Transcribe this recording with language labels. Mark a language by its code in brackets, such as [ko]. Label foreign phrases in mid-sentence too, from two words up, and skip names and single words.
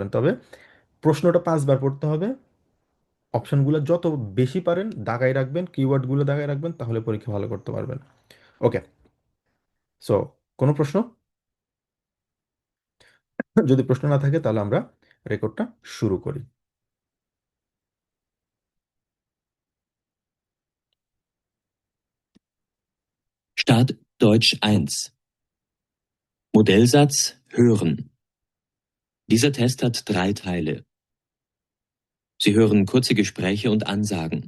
[bn] তবে প্রশ্নটা 5 বার পড়তে হবে, অপশনগুলো যত বেশি পারেন দাগায় রাখবেন, কিওয়ার্ডগুলো দাগায় রাখবেন, তাহলে পরীক্ষা ভালো করতে পারবেন। ওকে, সো কোনো প্রশ্ন? যদি প্রশ্ন না থাকে তাহলে আমরা রেকর্ডটা শুরু করি। [de] Start Deutsch 1. Modellsatz hören. Dieser Test hat 3 Teile. Sie hören kurze Gespräche und Ansagen.